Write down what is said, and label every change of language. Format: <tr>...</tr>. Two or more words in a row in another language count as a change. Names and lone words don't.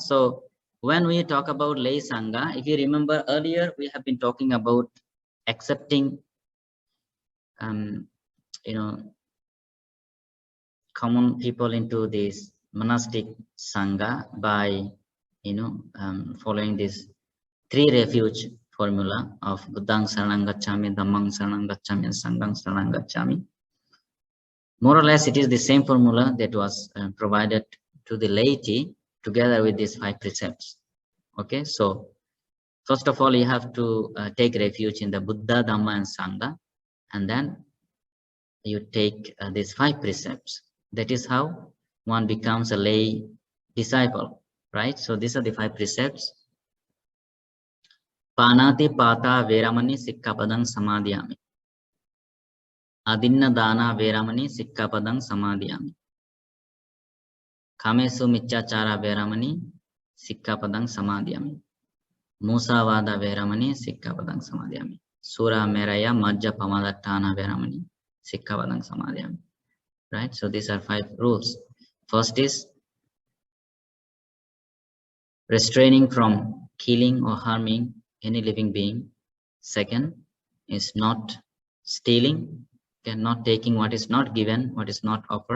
<en>So when we talk about lay Sangha, if you remember earlier, we have been talking about accepting, common people into this monastic Sangha by, following this 3 refuge formula of</en> <pi>Buddhang Saranang Gacchami, Dhammang Saranang Gacchami, and Sanghang Saranang Gacchami.</pi> <en>More or less, it is the same formula that was provided to the laity together with these 5 precepts. Okay, so first of all, you have to take refuge in the Buddha, Dhamma, and Sangha, and then you take these 5 precepts. That is how one becomes a lay disciple, right? So these are the 5 precepts.</en> <pi>Panati pata veramani sikkapadang samadhyami. Adinna dana veramani sikkapadang samadhyami. Kamesu michachara veramani sikkapadang samadhyami. Musavada veramani sikkapadang samadhyami. Sura meraya majja pamadattana veramani sikkapadang samadhyami.</pi> <en>Right? So these are 5 rules. First is restraining from killing or harming any living being. Second is not stealing, okay, not taking what is not given, what is not offered.</en>